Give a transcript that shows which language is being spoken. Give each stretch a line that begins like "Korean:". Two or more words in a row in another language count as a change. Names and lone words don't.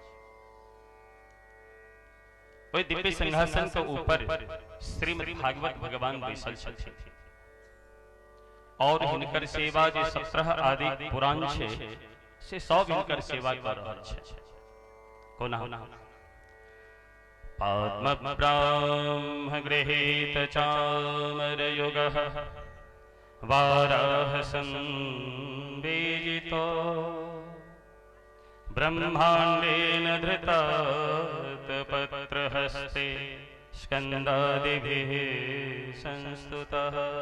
Maithili: ओहि दिव्य सिंहासन के ऊपर श्रीमद् भागवत भगवान बैसल छथिन और हिनकर सेवा जे 17 आदि पुराण छै से सब हिनकर सेवा कर रहल छै।
Sanskrit: कोना पद्म ब्रह्म गृहीत चामर युगः वाराह संबीजितो ब्रह्मांडेन धृतात् पत्रहस्ते स्कंदादिभिः संस्तुतः